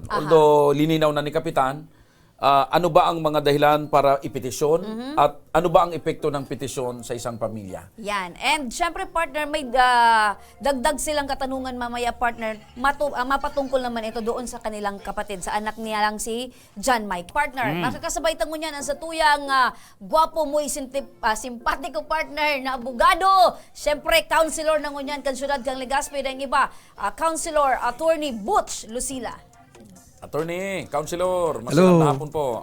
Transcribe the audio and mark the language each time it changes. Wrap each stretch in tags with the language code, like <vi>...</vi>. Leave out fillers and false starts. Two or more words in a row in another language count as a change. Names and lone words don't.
<tl>Although lininaw na ni Kapitan, ano ba ang mga dahilan para ipetisyon at ano ba ang epekto ng petisyon sa isang pamilya. Yan. And syempre, partner, may dagdag silang katanungan mamaya, partner. Mapatungkol naman ito doon sa kanilang kapatid, sa anak niya lang si John Mike. Partner, makakasabay tango niyan ang sa tuyang gwapo mo, simpatiko partner na abogado.</tl> <bik>Syempre, counselor na ngunyan, kan syudad kang Legazpi na iba. Counselor, Attorney Butch Lucila. Attorney, Counselor, masarap na hapon po.</bik>